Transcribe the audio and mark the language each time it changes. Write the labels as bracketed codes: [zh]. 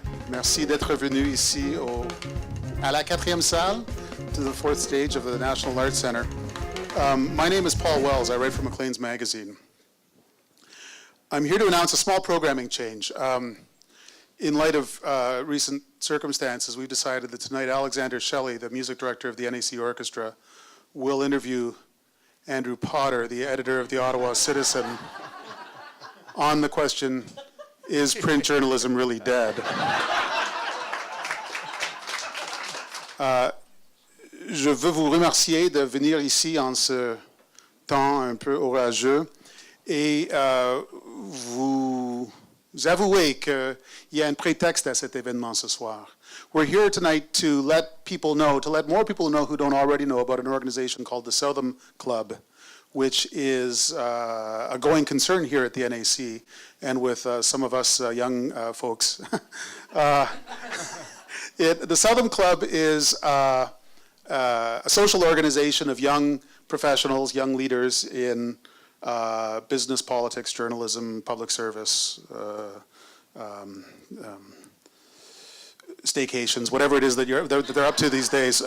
[fr] Merci d'être venu ici à la 4e salle, [en] to the 4th stage of the National Arts Center. My name is Paul Wells. I write for Maclean's Magazine. I'm here to announce a small programming change. In light of recent circumstances, we've decided that tonight Alexander Shelley, the music director of the NAC Orchestra, will interview Andrew Potter, the editor of the Ottawa Citizen, on the question, is print journalism really dead? [fr] Je veux vous remercier de venir ici en ce temps un peu orageux et vous avouer qu'il y a un prétexte à cet événement ce soir. [en] We're here tonight to let people know, to let more people know who don't already know about an organization called the Southam Club, which is a going concern here at the NAC and with some of us young folks. The Southam Club is a social organization of young professionals, young leaders in business, politics, journalism, public service, staycations, whatever it is that they're up to these days.